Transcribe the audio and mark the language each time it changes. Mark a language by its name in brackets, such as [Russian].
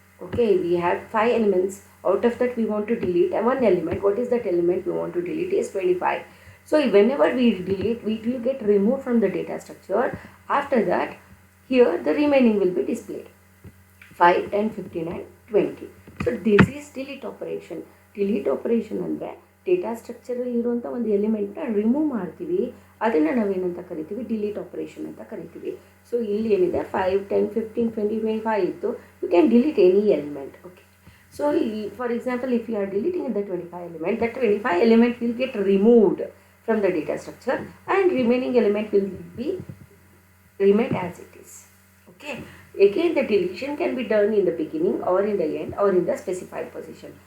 [English] Okay, we have 5 elements. Out of that we want to delete one element. What is that element we want to delete is 25. So whenever we delete, it will get removed from the data structure. After that, here the remaining will be displayed, 5, 10, 15 and 20. So this is delete operation. [Kannada] Delete operation ಅಂದರೆ data ಸ್ಟ್ರಕ್ಚರಲ್ಲಿ ಇರುವಂಥ ಒಂದು ಎಲಿಮೆಂಟ್ನ remove ಮಾಡ್ತೀವಿ, ಅದನ್ನು ನಾವೇನಂತ ಕರಿತೀವಿ, delete operation ಅಂತ ಕರಿತೀವಿ. So ಇಲ್ಲಿ ಏನಿದೆ 5, 10, 15, 20, 25 ಇತ್ತು, [English] You can delete any element. Okay, so for example if you are deleting the 25 element, that 25 element will get removed from the data structure and remaining element will be remain as it is. Okay, again the deletion can be done in the beginning or in the end or in the specified position.